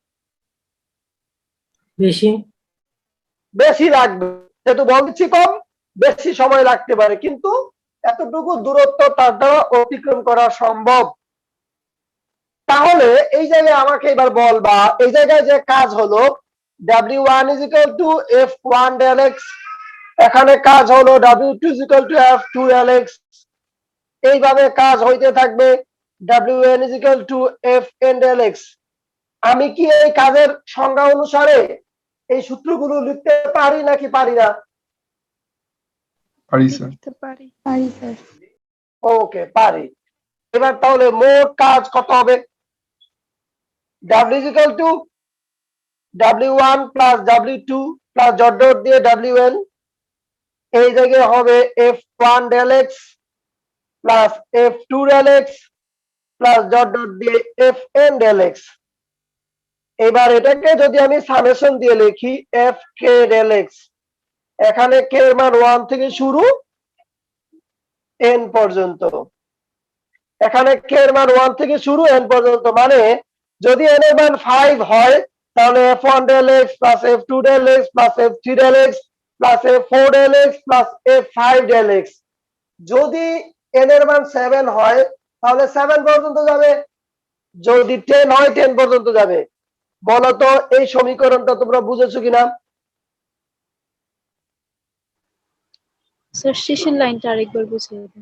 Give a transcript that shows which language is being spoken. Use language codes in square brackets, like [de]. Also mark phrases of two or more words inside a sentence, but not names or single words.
[bn] বেশি। বেশি লাগবে, যেহেতু বল দিচ্ছি কম, বেশি সময় লাগতে পারে, কিন্তু এতটুকু দূরত্ব তার দ্বারা অতিক্রম করা সম্ভব। তাহলে এই জায়গায় আমাকে এবার বল বা এই জায়গায় যে কাজ হলো [en] W1 is equal to F1 del x, [bn] এখানে কাজ হলো [en] W2 is equal to F2 del x, [bn] এইভাবে কাজ হইতে থাকবে [en] Wn is equal to Fn del x। [bn] আমি কি এই কাজের সংজ্ঞা অনুসারে এই সূত্রগুলো লিখতে পারি নাকি পারি না? পারি স্যার। পারি স্যার। ওকে, পারি। এবার তাহলে মোট কাজ কত হবে? [en] W is equal to W1 plus W2 plus dot dot দিয়ে Wn, [bn] এই জায়গায় হবে [en] F1 del x plus F2 del x plus dot dot দিয়ে Fn del x। [bn] এবার এটাকে যদি আমি সামেশন দিয়ে লিখি [en] Fk del x, [bn] এখানে k এর মান 1 থেকে শুরু n পর্যন্ত, এখানে k এর মান 1 থেকে শুরু n পর্যন্ত। মানে যদি n এর মান 5 হয় তাহলে [en] F1 del x plus F2 del x plus F3 del x plus F4 del x plus F5 del x। [bn] যদি n এর মান 7 হয় তাহলে 7 পর্যন্ত যাবে, যদি 10 হয় 10 পর্যন্ত যাবে। বলতো এই সমীকরণটা তোমরা বুঝেছো কিনা? স্যার শেষের লাইনটা আরেকবার বুঝিয়ে দিন।